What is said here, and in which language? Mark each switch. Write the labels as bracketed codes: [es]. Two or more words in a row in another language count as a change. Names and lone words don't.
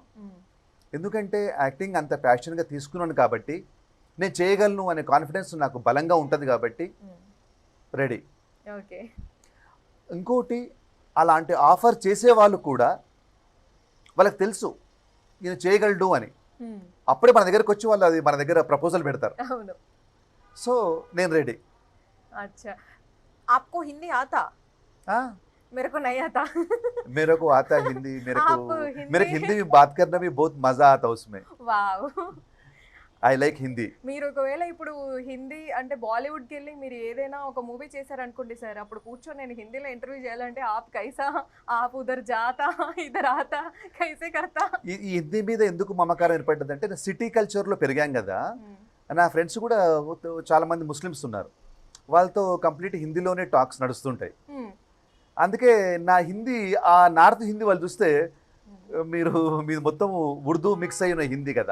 [te] ఎందుకంటే యాక్టింగ్ అంత ప్యాషన్గా తీసుకున్నాను కాబట్టి, నేను చేయగలను అనే కాన్ఫిడెన్స్ నాకు బలంగా ఉంటుంది కాబట్టి రెడీ. ఓకే. ఇంకోటి, అలాంటి ఆఫర్ చేసే వాళ్ళు కూడా వాళ్ళకి తెలుసు నేను చేయగలడు అని, అప్పుడే మన దగ్గరకు వచ్చి వాళ్ళు అది మన దగ్గర ప్రపోజల్ పెడతారు. అవును. సో నేను రెడీ. [hi] अच्छा, आपको हिंदी आता? मेरे को नहीं आता. मेरे को आता हिंदी. मेरे हिंदी में बात करना भी बहुत मजा आता उसमें. वाव. [en] I like Hindi. [te] మీరు ఒకవేళ ఇప్పుడు హిందీ అంటే బాలీవుడ్కి వెళ్ళి మీరు ఏదైనా ఒక మూవీ చేశారనుకోండి సార్, అప్పుడు కూర్చొని నేను హిందీలో ఇంటర్వ్యూ చేయాలంటే [hi] आप कैसा, आप उधर जाता, इधर आता, कैसे करता. [te] ఈ హిందీ మీద ఎందుకు మమకారం ఏర్పడ్డదంటే, నేను సిటీ కల్చర్లో పెరిగాం కదా. నా ఫ్రెండ్స్ కూడా చాలా మంది ముస్లిమ్స్ ఉన్నారు, వాళ్ళతో కంప్లీట్ హిందీలోనే టాక్స్ నడుస్తుంటాయి. అందుకే నా హిందీ, ఆ నార్త్ హిందీ వాళ్ళు చూస్తే మీరు మొత్తం ఉర్దూ మిక్స్ అయిన హిందీ కదా.